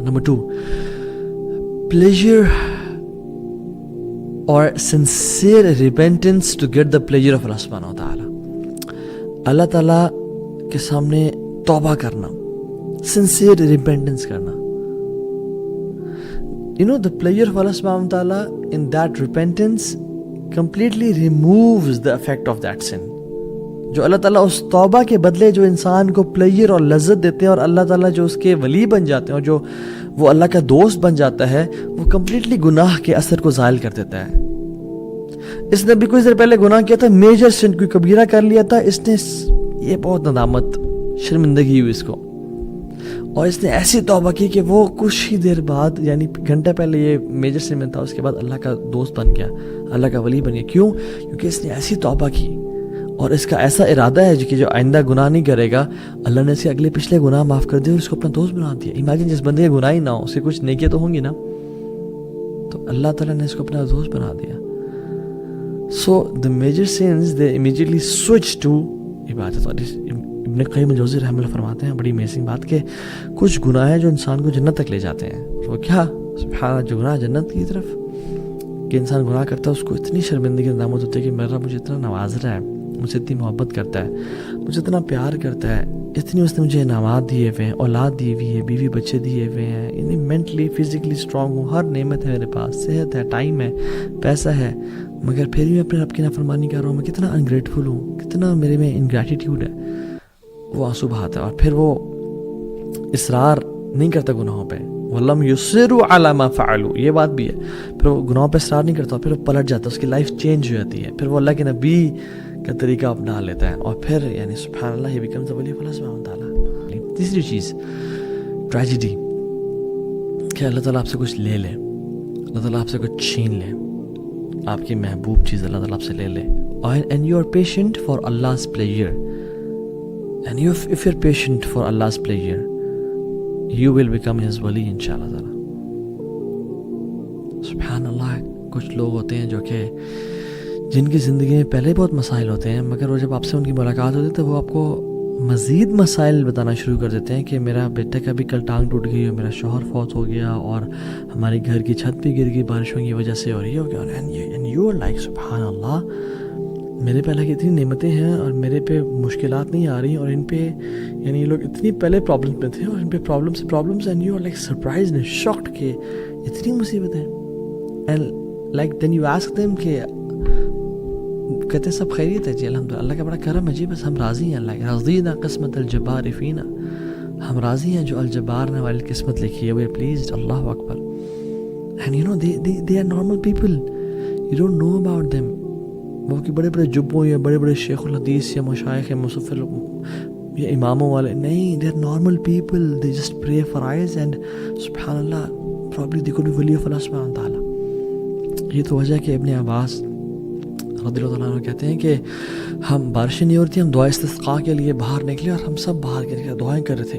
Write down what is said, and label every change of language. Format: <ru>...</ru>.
<ur>Number 2,</ur> <en>pleasure or sincere repentance to get the pleasure of Allah subhanahu wa ta'ala.</en> <ur>اللہ تعالیٰ کے سامنے توبہ کرنا, sincere repentance کرنا.</ur> <en>You know, the pleasure of Allah subhanahu wa ta'ala in that repentance completely removes the effect of that sin.</en> <ur>جو اللہ تعالیٰ اس توبہ کے بدلے جو انسان کو پلیئر اور لذت دیتے ہیں, اور اللہ تعالیٰ جو اس کے ولی بن جاتے ہیں اور جو وہ اللہ کا دوست بن جاتا ہے, وہ کمپلیٹلی گناہ کے اثر کو زائل کر دیتا ہے. اس نے بھی کچھ دیر پہلے گناہ کیا تھا, میجر سن, کوئی کبیرہ کر لیا تھا, اس نے یہ بہت ندامت, شرمندگی ہوئی اس کو, اور اس نے ایسی توبہ کی کہ وہ کچھ ہی دیر بعد, یعنی گھنٹہ پہلے یہ میجر سن میں تھا, اس کے بعد اللہ کا دوست بن گیا, اللہ کا ولی بن گیا. کیوں؟ کیونکہ اس نے ایسی توبہ کی, اور اس کا ایسا ارادہ ہے کہ جو آئندہ گناہ نہیں کرے گا, اللہ نے اسے اگلے پچھلے گناہ معاف کر دیا اور اس کو اپنا دوست بنا دیا. امیجن, جس بندے کے گناہ ہی نہ ہو, اسے کچھ نیکیاں تو ہوں گی نا, تو اللہ تعالیٰ نے اس کو اپنا دوست بنا دیا.</ur> <en>So the major sins, they immediately switch to عبادت.</en> <ur>اور ابن قیم الجوزی رحمہ اللہ فرماتے ہیں بڑی امیزنگ بات کہ کچھ گناہ ہیں جو انسان کو جنت تک لے جاتے ہیں. وہ کیا؟ سبحان اللہ, جو گناہ جنت کی طرف, کہ انسان گناہ کرتا ہے اس کو اتنی شرمندگی ندامت ہوتی ہے کہ میرا مجھے اتنا نواز رہا ہے, مجھے اتنی محبت کرتا ہے, مجھے اتنا پیار کرتا ہے, اتنی اس نے مجھے انعامات دیے ہوئے ہیں, اولاد دی ہوئی ہے, بیوی بچے دیے ہوئے ہیں, یعنی مینٹلی فزیکلی اسٹرانگ ہوں, ہر نعمت ہے میرے پاس, صحت ہے, ٹائم ہے, پیسہ ہے, مگر پھر بھی میں اپنے رب کی نافرمانی کر رہا ہوں. میں کتنا انگریٹفل ہوں, کتنا میرے میں انگریٹیٹیوڈ ہے. وہ آنسو بہاتا ہے, اور پھر وہ اصرار نہیں کرتا گناہوں پہ.</ur> <ar>وَلَمْ يُصِرُّوا عَلَى مَا فَعَلُوا,</ar> <ur>یہ بات بھی ہے. پھر وہ گناہوں پہ اصرار نہیں کرتا, پھر وہ پلٹ جاتا ہے, اس کی لائف چینج ہو جاتی ہے, پھر وہ اللہ کے نبی کا طریقہ اپنا لیتا ہے, اور پھر یعنی سبحان اللہ,</ur> <en>he becomes the wali of Allah subhanahu wa ta'ala.</en> <ur>تیسری چیز, ٹریجڈی, کہ اللہ تعالیٰ آپ سے کچھ لے لے, اللہ تعالیٰ آپ سے کچھ چھین لے, آپ کی محبوب چیز اللہ تعالیٰ آپ سے لے لے.</ur> <en>And you are patient for Allah's pleasure, and if you're patient for Allah's pleasure, you will become his wali inshallah ta'ala.</en> <ur>سبحان اللہ. کچھ لوگ ہوتے ہیں جو کہ جن کی زندگی میں پہلے بہت مسائل ہوتے ہیں, مگر وہ جب آپ سے ان کی ملاقات ہوتی ہے تو وہ آپ کو مزید مسائل بتانا شروع کر دیتے ہیں کہ میرا بیٹے کا بھی کل ٹانگ ٹوٹ گئی, اور میرا شوہر فوت ہو گیا, اور ہماری گھر کی چھت بھی گر گئی بارشوں کی وجہ سے, اور یہ ہو گیا.</ur> <en>and you are like</en> <ur>سبحان اللہ, میرے پہلے کی اتنی نعمتیں ہیں اور میرے پہ مشکلات نہیں آ رہی, اور ان پہ یعنی یہ لوگ اتنی پہلے پرابلمس میں تھے اور ان پہ problems,</ur> <en>and you are like surprised and shocked</en> <ur>کہ اتنی مصیبتیں.</ur> <en>and like then you ask them</en> <ur>کہ کہتے ہیں سب خیریت ہے جی, الحمدللہ, اللہ کا بڑا کرم ہے جی, بس ہم راضی ہیں,</ur> <ar>اللہ رضینا قسمت الجبار فینا,</ar> <ur>ہم راضی ہیں جو الجبار نے والی قسمت لکھی ہے,</ur> <en>We are pleased.</en> <ur>Allah Akbar. And you know</ur> <en>they are normal people, you don't know about them.</en> <ur>وہ کہ بڑے بڑے جبوں یا بڑے بڑے شیخ الحدیث یا مشائخ یا مصفل یا اماموں والے نہیں,</ur> <en>they are normal people, they just pray for eyes,</en> <ur>and سبحان اللہ,</ur> <en>probably they could be wali of Allah subhanahu wa ta'ala.</en> <ur>یہ تو وجہ کہ ابن عباس رضی اللہ عنہ کہتے ہیں کہ ہم بارشیں نہیں ہو رہی تھی, ہم دعا استسقاء کے لیے باہر نکلے, اور ہم سب باہر کے دعائیں کر رہے تھے.</ur>